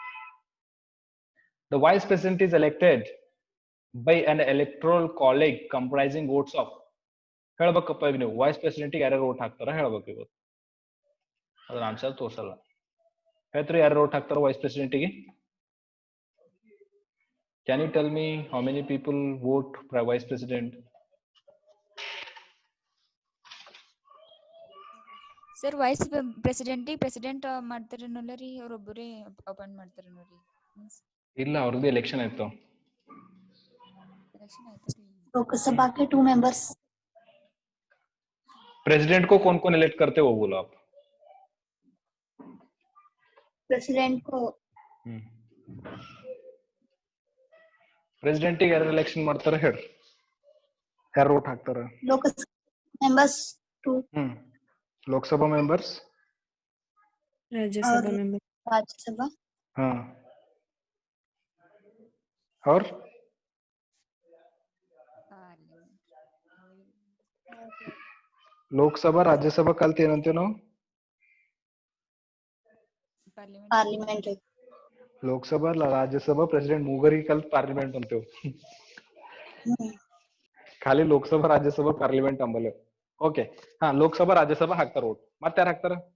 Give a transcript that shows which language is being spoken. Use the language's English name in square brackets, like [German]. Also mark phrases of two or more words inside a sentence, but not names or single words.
[English] the vice president is elected by an electoral college comprising votes of. [Kannada] ಹೇಳ್ಬೇಕಪ್ಪ ಈಗ ನೀವು [English] vice president [Kannada] ಯಾರ್ಯಾರು ವೋಟ್ ಹಾಕ್ತಾರ ಹೇಳ್ಬೇಕು. ಇವತ್ತು ಅದ್ರ ಆನ್ಸರ್ ತೋರ್ಸಲ್ಲ. ಹೇಳ್ತೀರಿ ಯಾರು ವೋಟ್ ಹಾಕ್ತಾರ ವೈಸ್ ಪ್ರೆಸಿಡೆಂಟ್ಗೆ? [English] Can you tell me how many people vote for vice president? [Kannada] ಸರ್ [English] vice president [Kannada] ಮಾಡ್ತಾರೇನಲ್ಲ ರೀ ಅವ್ರೊಬ್ಬರೇ ಅಪಾಯಿಂಟ್ ಮಾಡ್ತಾರೇನೋ ರೀ ಇಲ್ಲ ಅವ್ರದ್ದು ಎಲೆಕ್ಷನ್ ಆಯ್ತು ಎಲೆಕ್ಷನ್ ಆಯ್ತಾ ರೀ [Hindi] लोकसभा के 2 मेंबर्स प्रेसिडेंट को कौन कौन इलेक्ट करते हो वो बोलो आप प्रेसिडेंट को [Kannada] ಪ್ರೆಸಿಡೆಂಟ್ ಗೆ ಯಾರು ಎಲೆಕ್ಷನ್ ಮಾಡ್ತಾರೆ ಹೇಳ್ರಿ ಯಾರು ವೋಟ್ ಹಾಕ್ತಾರೆ लोकसभा मेंबर्स 2 लोकसभा मेंबर्स राज्यसभा मेंबर राज्यसभा [Hindi] हाँ और [Kannada] ಲೋಕಸಭಾ ರಾಜ್ಯಸಭಾ ಕಲ್ತ್ ಏನಂತೀವಿ ನಾವು [Hindi] पार्लियामेंट [Kannada] ಲೋಕಸಭಾ ರಾಜ್ಯಸಭಾ ಪ್ರೆಸಿಡೆಂಟ್ ಮೂಗರಿಗೆ ಕಲ್ತ್ ಪಾರ್ಲಿಮೆಂಟ್ ಅಂತೀವಿ ಖಾಲಿ ಲೋಕಸಭಾ ರಾಜ್ಯಸಭಾ ಪಾರ್ಲಿಮೆಂಟ್ ಅಂಬಲ್ಲ ಓಕೆ ಹಾ ಲೋಕಸಭಾ ರಾಜ್ಯಸಭಾ ಹಾಕ್ತಾರ ವೋಟ್ ಮತ್ತೆ ಯಾರು ಹಾಕ್ತಾರ